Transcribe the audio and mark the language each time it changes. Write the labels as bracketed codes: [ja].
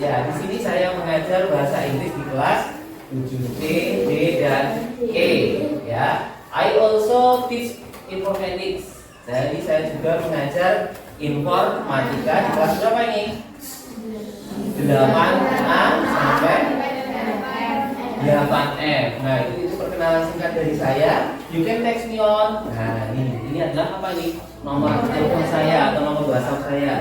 [id] Ya, di sini saya mengajar bahasa Inggris di kelas 7C, D, dan E. [en] Ya, I also teach informatics. [id] Jadi saya juga mengajar informatika di kelas berapa ini? 8A sampai 8F. Nah, itu perkenalan singkat dari saya. [en] You can text me on. [id] Nah, ini adalah apa nih? Nomor telepon saya atau nomor WhatsApp saya.